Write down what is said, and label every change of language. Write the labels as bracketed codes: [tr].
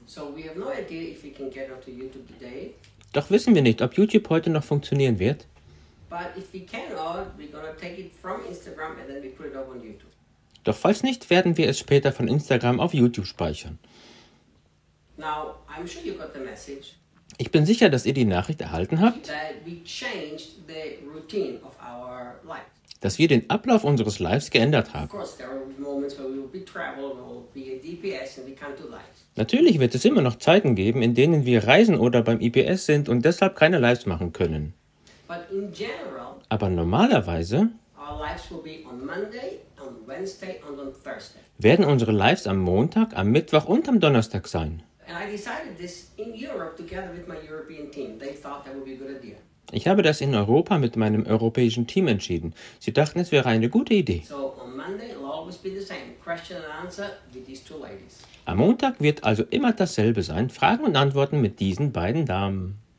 [en] So we have no idea if we can get onto YouTube today. [de] Doch wissen wir nicht, ob YouTube heute noch funktionieren wird. [en] But if we can all, we're gonna take it from Instagram and then we put it up on YouTube. [de] Doch falls nicht, werden wir es später von Instagram auf YouTube speichern. [en] Now, I'm sure you got the message. [de] Ich bin sicher, dass ihr die Nachricht erhalten habt, [en] that we changed the routine of our life. [de] Dass wir den Ablauf unseres Lives geändert haben. [en] Of course, there are moments where we will be traveling or be a DPS and we can't do live. [de] Natürlich wird es immer noch Zeiten geben, in denen wir reisen oder beim IPS sind und deshalb keine Lives machen können. [en] But in general, [de] aber normalerweise [en] our lives will be on Monday, on Wednesday and on Thursday. [de] Werden unsere Lives am Montag, am Mittwoch und am Donnerstag sein. [en] And I decided this in Europe together with my European team. They thought that would be a good idea. [de] Ich habe das in Europa mit meinem europäischen Team entschieden. Sie dachten, es wäre eine gute Idee. [en] So on Monday it'll always be the same. Question and answer with these two ladies. [de] Am Montag wird also immer dasselbe sein. Fragen und Antworten mit diesen beiden Damen.